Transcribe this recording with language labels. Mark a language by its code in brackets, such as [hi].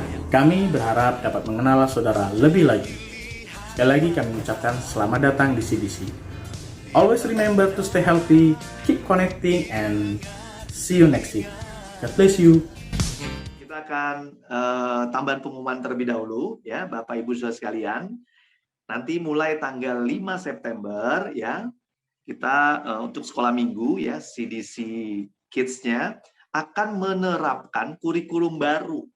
[id] Kami berharap dapat mengenal saudara lebih lagi. Sekali lagi kami ucapkan selamat datang di CDC. [en] Always remember to stay healthy, keep connecting, and see you next week. God bless you. [id] Kita akan tambahan pengumuman terlebih dahulu ya, Bapak Ibu Saudara sekalian. Nanti mulai tanggal 5 September ya, kita untuk sekolah minggu ya, CDC Kids-nya akan menerapkan kurikulum baru.